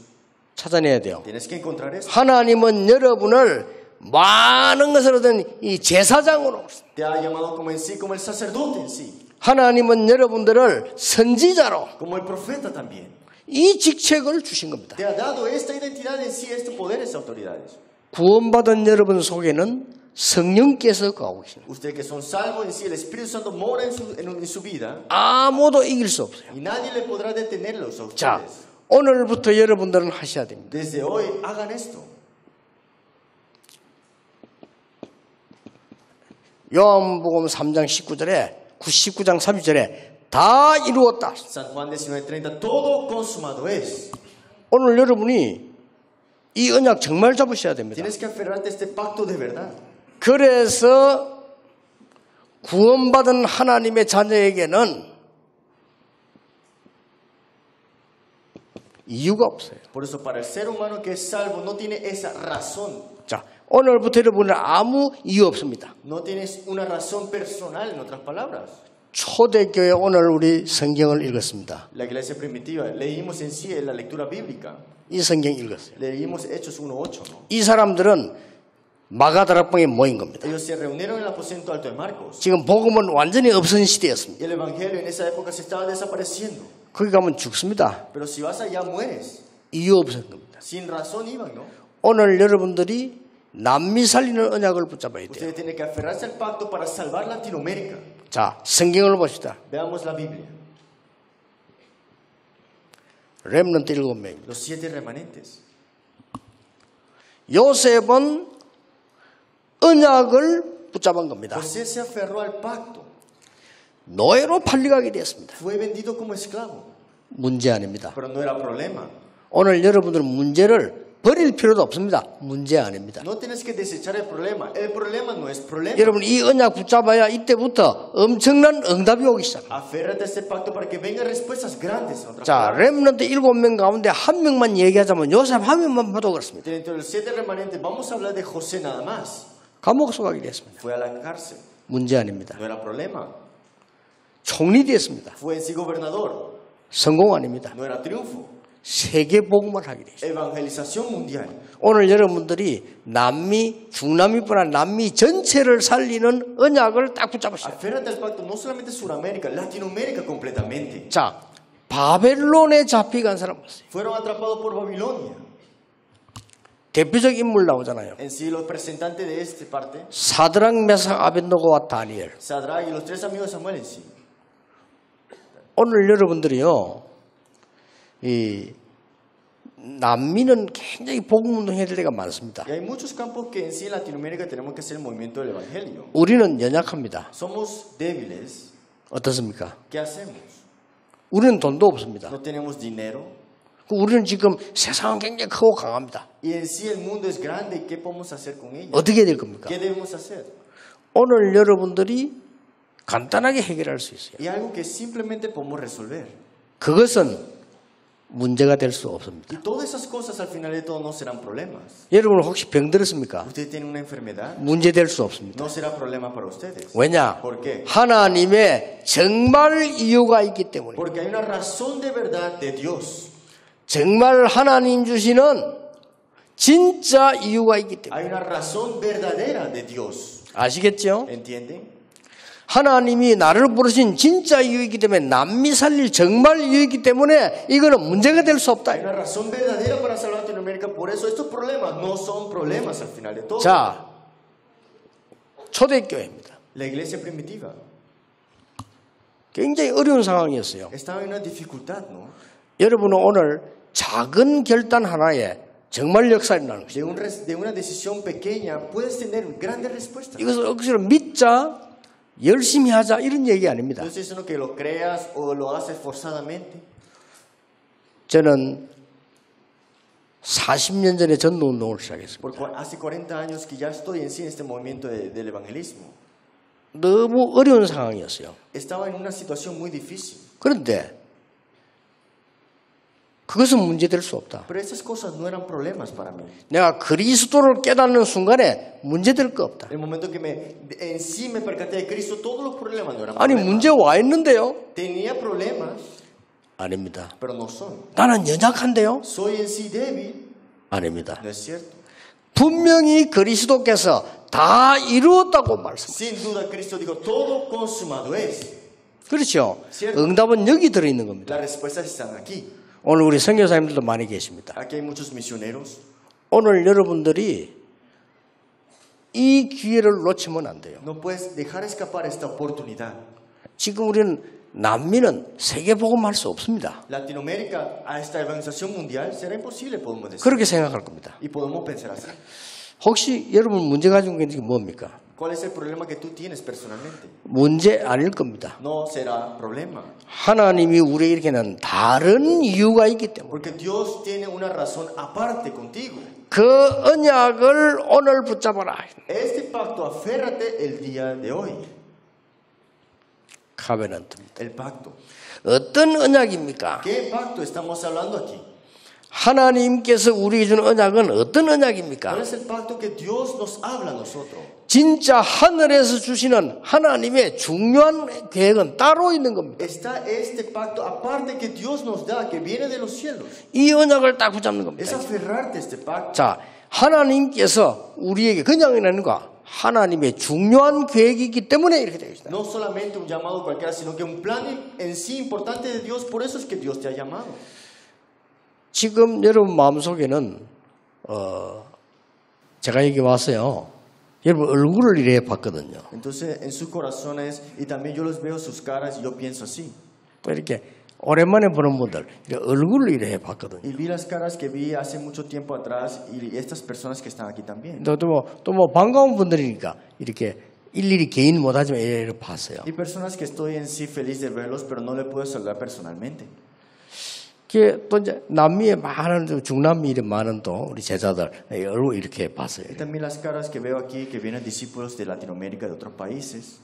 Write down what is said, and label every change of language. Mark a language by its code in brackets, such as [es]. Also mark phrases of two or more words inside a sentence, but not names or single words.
[ko] 찾아내야 돼요. [es] Tienes que encontrar eso. [ko] 하나님은 여러분을 많은 것을 얻은 이 제사장으로 [es] Te ha llamado como en sí, como el sacerdote en sí. [ko] 하나님은 여러분들을 선지자로 [es] como el profeta también. [ko] 이 직책을 주신 겁니다. [es] Te ha dado esta identidad en sí, estos poderes y autoridades. [ko] 구원받은 여러분 속에는 성령께서 거하고 계십니다. [es] Ustedes que son salvos en sí, el Espíritu Santo mora en su vida [ko] 아무도 이길 수 없어요. [es] y nadie le podrá detenerlos a [ko] 자, [es] ustedes. [ko] 오늘부터 여러분들은 하셔야 됩니다. [es] Desde hoy hagan esto. [ko] 요한복음 3장 19절에 19장 30절에 다 이루었다. [es] San Juan 19:30, todo consumado es. [ko] 오늘 여러분이 이 언약 정말 잡으셔야 됩니다. [es] Tienes que aferrarte a este pacto de verdad. [ko] 그래서 구원받은 하나님의 자녀에게는 이유가 없어요. [es] Por eso para el ser humano que es salvo no tiene esa razón. [ko] 자, 오늘부터 여러분은 아무 이유 없습니다. [es] No tienes una razón personal, en otras palabras. [ko] 초대교회 오늘 우리 성경을 읽었습니다. [es] La iglesia primitiva, leímos en sí en la lectura bíblica. [ko] 이 성경 읽었어요. [es] Leímos Hechos 1:8, ¿no? [ko] 이 사람들은 마가다락방에 모인 겁니다. [es] Ellos se reunieron en el aposento alto de Marcos. [ko] 지금 복음은 완전히 없은 시대였습니다. [es] Y el evangelio en esa época se estaba desapareciendo. [ko] 거기 가면 죽습니다. [es] Pero si vas allá mueres. [ko] 이유 없었던 겁니다. [es] Sin razón iban, ¿no? [ko] 오늘 여러분들이 남미 살리는 언약을 붙잡아야 돼요. [es] Ustedes tienen que aferrarse al pacto para salvar Latinoamérica. [ko] 자, 성경을 봅시다. [es] Veamos la Biblia. [ko] 렘넌트 7명입니다. [es] Los 7 remanentes. [ko] 요셉은 언약을 붙잡은 겁니다. [es] José se aferró al pacto. [ko] 노예로 팔려가게 되었습니다. [es] Fue vendido como esclavo. [ko] 문제 아닙니다. [es] Pero no era problema. [ko] 오늘 여러분들은 문제를 버릴 필요도 없습니다. 문제 아닙니다. [es] No tienes que desechar el problema. El problema no es problema. [ko] 여러분 이 언약 붙잡아야 이때부터 엄청난 응답이 오기 시작합니다. [es] Aférrate a este pacto para que vengan respuestas grandes. en otras [ko] 자, [es] palabras. [ko] 렘넌트 7명 가운데 한 명만 얘기하자면 요셉 한 명만 봐도 그렇습니다. [es] Dentro de los 7 remanentes vamos a hablar de José nada más. [ko] 감옥 속하게 됐습니다. [es] Fue a la cárcel. [ko] 문제 아닙니다. [es] No era problema. [ko] 총리 됐습니다. [es] Fue en sí gobernador. [ko] 성공 아닙니다. [es] No era triunfo. [ko] 세계 복음을 하게 됐습니다. [es] Evangelización mundial. [ko] 오늘 여러분들이 남미, 중남미뿐 아니라 남미 전체를 살리는 언약을 딱 붙잡으세요. [es] Aférrate al pacto no solamente Sudamérica, Latinoamérica completamente. [ko] 자, 바벨론에 잡혀간 사람 보세요. [es] Fueron atrapados por Babilonia. [ko] 대표적 인물 나오잖아요. [es] En sí, los representantes de esta parte, [ko] 사드락, 메삭, 아벤노고와 다니엘. [es] Sadrach y los 3 amigos de Samuel en sí. [ko] 오늘 여러분들이요, 이 남미는 굉장히 복음 운동해야 될 때가 많습니다. [es] Y hay muchos campos que en sí en Latinoamérica tenemos que hacer el movimiento del evangelio. [ko] 우리는 연약합니다. [es] Somos débiles. [ko] 어떻습니까? [es] ¿Qué hacemos? [ko] 우리는 돈도 없습니다. [es] No tenemos dinero. [ko] 우리는 지금 세상은 굉장히 크고 강합니다. [es] Y en sí el mundo es grande. ¿Y qué podemos hacer con ella? [ko] 어떻게 될 겁니까? [es] ¿Qué debemos hacer? [ko] 오늘 여러분들이 간단하게 해결할 수 있어요. [es] Y algo que simplemente podemos resolver. [ko] 그것은 문제가 될 수 없습니다. [es] Y todas esas cosas al final de todo no serán problemas. [ko] 여러분 혹시 병들었습니까? [es] Ustedes tienen una enfermedad, [ko] 문제 될 수 없습니다. [es] no será problema para ustedes. [ko] 왜냐? [es] ¿Por qué? [ko] 하나님의 정말 이유가 있기 때문에. [es] Porque hay una razón de verdad de Dios. [ko] 정말 하나님 주시는 진짜 이유가 있기 때문에. [es] Hay una razón verdadera de Dios. [ko] 아시겠죠? [es] ¿Entienden? [ko] 하나님이 나를 부르신 진짜 이유이기 때문에 남미 살릴 정말 이유이기 때문에 이거는 문제가 될 수 없다. [es] Hay una razón verdadera para salvar Latinoamérica. Por eso estos problemas no son problemas al final de todo. [ko] 자, 초대교회입니다. [es] La iglesia primitiva [ko] 굉장히 어려운 상황이었어요. [es] estaba en una dificultad, ¿no? [ko] 여러분은 오늘 작은 결단 하나에 정말 역사가 일어나는 것이죠. [es] De una decisión pequeña puedes tener grandes respuestas. [ko] 이것을 억지로 믿자, 열심히 하자 이런 얘기 아닙니다. [es] No es eso que lo creas o lo haces forzadamente. [ko] 저는 40년 전에 전도운동을 시작했습니다. [es] Porque hace 40 años que ya estoy en sí en este movimiento del evangelismo. [ko] 너무 어려운 상황이었어요. [es] Estaba en una situación muy difícil. [ko] 그런데 그것은 문제될 수 없다. [es] Pero esas cosas no eran problemas para mí. [ko] 내가 그리스도를 깨닫는 순간에 문제될 거 없다. [es] En el momento que en sí me percaté de Cristo, todos los problemas no eran [ko] 아니 [es] problemas. [ko] 문제 와 있는데요? [es] Tenía problemas, [ko] 아닙니다. [es] pero no son. [ko] 나는 연약한데요? [es] Soy en sí débil, [ko] 아닙니다. [es] no es cierto. [ko] 분명히 그리스도께서 다 이루었다고 말씀합니다. [es] Sin duda Cristo dijo, todo consumado es. [ko] 그렇죠. [es] Cierto. [ko] 응답은 여기 들어있는 겁니다. [es] Las respuestas están aquí. [ko] 오늘 우리 선교사님들도 많이 계십니다. [es] Aquí hay muchos misioneros. [ko] 오늘 여러분들이 이 기회를 놓치면 안 돼요. [es] No puedes dejar escapar esta oportunidad. [ko] 지금 우리는 난민은 세계복음할 수 없습니다. [es] Latinoamérica, a esta evangelización mundial, será imposible, podemos decir. [ko] 그렇게 생각할 겁니다. [es] Y podemos pensar así. [ko] 혹시 여러분 문제 가지고 있는 게 뭡니까? [es] ¿Cuál es el problema que tú tienes personalmente? [ko] 문제 아닐 겁니다. [es] No será problema. [ko] 하나님이 우리에게 이렇게 는 다른 이유가 있기 때문에 [es] Porque Dios tiene una razón aparte contigo. [ko] 그 언약을 오늘 붙잡아라. [es] Este pacto, aférrate el día de hoy. [ko] 카베넌트입니다. [es] El pacto. [ko] 어떤 언약입니까? [es] ¿Qué pacto estamos hablando aquí? [ko] 하나님께서 우리에게 준 언약은 어떤 [es] ¿Cuál [ko] 언약입니까? [es] es el pacto que Dios nos habla a nosotros? [ko] 진짜 하늘에서 주시는 하나님의 중요한 계획은 따로 있는 겁니다. [es] Está este pacto aparte que Dios nos da, que viene de los cielos. [ko] 이 언약을 딱 붙잡는 [es] Es [ko] 겁니다. [es] aferrarte a este pacto. [ko] 자, 하나님께서 우리에게 그냥이라는 거 하나님의 중요한 계획이기 때문에 이렇게 되어 있습니다. [es] No solamente un llamado cualquiera, sino que un plan en sí importante de Dios. Por eso es que Dios te ha llamado. [ko] 지금 여러분 마음속에는 제가 여기 왔어요. 여러분 얼굴을 이래 봤거든요. [es] Entonces, en sus corazones, y también yo los veo sus caras, y yo pienso así. [ko] 또 이렇게 오랜만에 보는 분들 이렇게 얼굴을 이래 봤거든요. [es] Y vi las caras que vi hace mucho tiempo atrás, y estas personas que están aquí también. [ko] 또 뭐 반가운 분들이니까 이렇게 일일이 개인 못하지만 이래 봤어요. [es] Y personas que estoy en sí feliz de verlos, pero no le puedo saludar personalmente. [ko] 또 이제 남미에 많은 중남미 이런 많은 또 우리 제자들 얼굴 이렇게 봤어요. [es] Y también las caras que veo aquí, que vienen discípulos de Latinoamérica, de otros países.